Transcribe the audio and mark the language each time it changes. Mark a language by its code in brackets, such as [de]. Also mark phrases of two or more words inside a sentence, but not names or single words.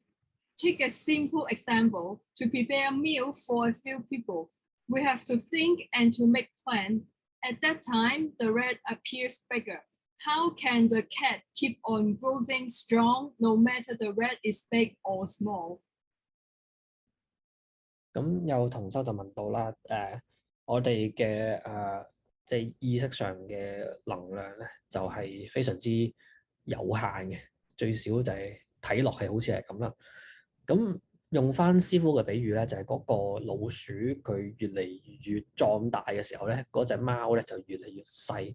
[en] Take a simple example. To prepare a meal for a few people, we have to think and to make plan. At that time, the rat appears bigger. How can the cat keep on growing strong no matter the rat is big or small? [yue] 咁有同修就問到啦，我哋嘅即係意識上嘅能量咧，就係非常之有限嘅，最少就係睇落係好似係咁啦。咁用翻師傅嘅比喻咧，就係嗰個老鼠佢越嚟越壯大嘅時候咧，嗰隻貓咧就越嚟越細。